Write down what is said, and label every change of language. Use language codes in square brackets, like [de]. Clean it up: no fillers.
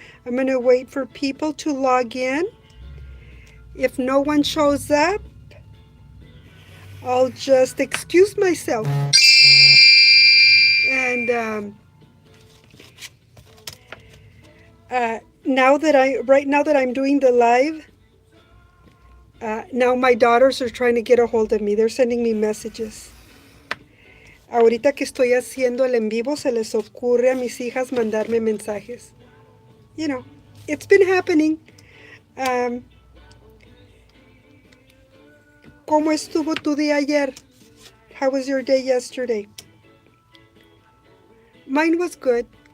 [en] I'm going to wait for people to log in. If no one shows up, I'll just excuse myself. And right now that I'm doing the live, now my daughters are trying to get a hold of me. They're sending me messages. [es] Ahorita que estoy haciendo el en vivo, se les ocurre a mis hijas mandarme mensajes. [en] You know, it's been happening. [es] ¿Cómo estuvo tu día ayer? [en] How was your day yesterday? Mine was good.